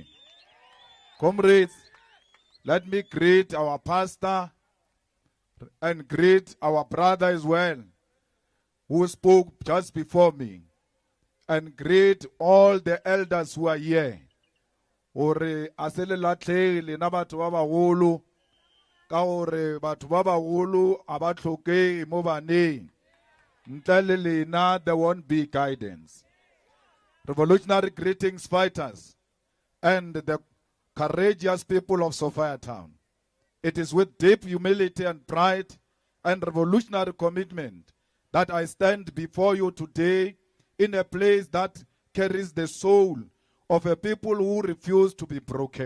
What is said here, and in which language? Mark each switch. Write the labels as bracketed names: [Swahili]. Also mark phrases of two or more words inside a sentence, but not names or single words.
[English] Comrades, let me greet our pastor and greet our brother as well, who spoke just before me, and greet all the elders who are here. [Tswana] Ore asele latlhe na batho ba bagolo ka ore batho ba bagolo aba tlhoke mo baneng ntle le lena [English] there won't be guidance. Revolutionary greetings, fighters, and the courageous people of Sophiatown. It is with deep humility and pride and revolutionary commitment that I stand before you today in a place that carries the soul of a people who refuse to be broken.